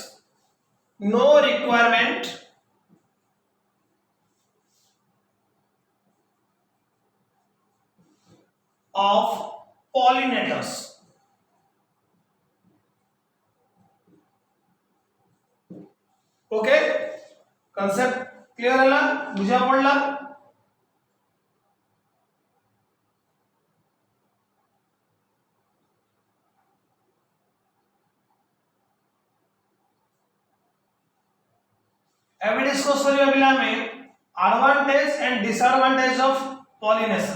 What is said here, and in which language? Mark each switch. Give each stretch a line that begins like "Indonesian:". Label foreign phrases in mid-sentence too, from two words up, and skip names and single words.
English: No requirement of pollinators. Okay, concept clear
Odia: ହେଲା ବୁଝା ପଡ଼ିଲା. ଏବେ डिस्कस କରିବା ପିଲା ଆମେ
English: advantage and disadvantage of pollination.